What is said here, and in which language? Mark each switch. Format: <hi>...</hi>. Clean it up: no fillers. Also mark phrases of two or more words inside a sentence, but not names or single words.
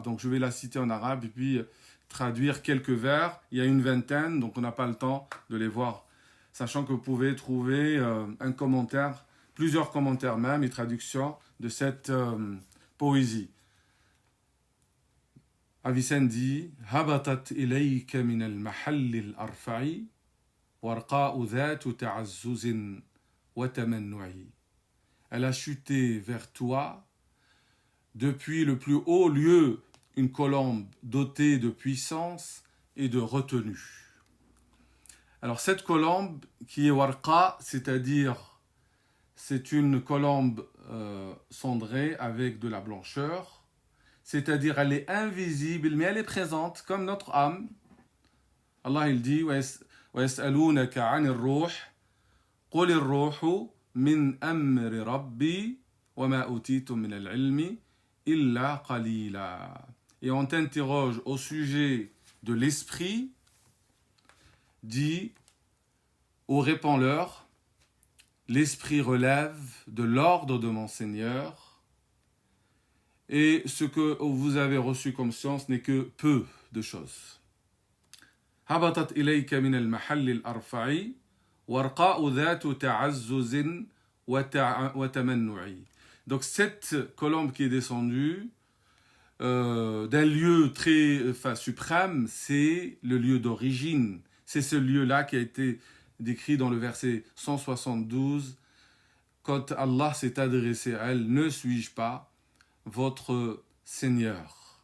<fr>Donc, je vais la citer en arabe et puis traduire quelques vers. Il y a une vingtaine, donc on n'a pas le temps de les voir. Sachant que vous pouvez trouver un commentaire, plusieurs commentaires même et traductions de cette poésie.</fr> <ar>Avicenne dit هبطت إليك من المحل الأرفع ورقاء ذات تعزز وتمنع.</ar> <fr>Elle a chuté vers toi depuis le plus haut lieu, une colombe dotée de puissance et de retenue. Alors cette colombe qui est warqa, c'est-à-dire c'est une colombe cendrée avec de la blancheur, c'est-à-dire elle est invisible, mais elle est présente comme notre âme.</fr> <ar>Allah</ar> <fr>il dit</fr> <ar>وَيَسْأَلُونَكَ عَنِ الرُّوحِ قُلِ الرُّوحُ مِنْ أَمْرِ رَبِّي وَمَا أُوتِيتُم مِنَ الْعِلْمِ إِلَّا قَلِيلًا.</ar> <fr>Et on t'interroge au sujet de l'esprit, dit ou répond-leur, l'esprit relève de l'ordre de mon Seigneur, et ce que vous avez reçu comme science n'est que peu de choses.</fr> <ar>هبطت إليك من المحل الأرفع ورقاء ذات تعزز وتمنع.</ar> <fr>Donc cette colombe qui est descendue d'un lieu très suprême, c'est le lieu d'origine. C'est ce lieu-là qui a été décrit dans le verset 172, quand Allah s'est adressé à elle, ne suis-je pas votre Seigneur.</fr>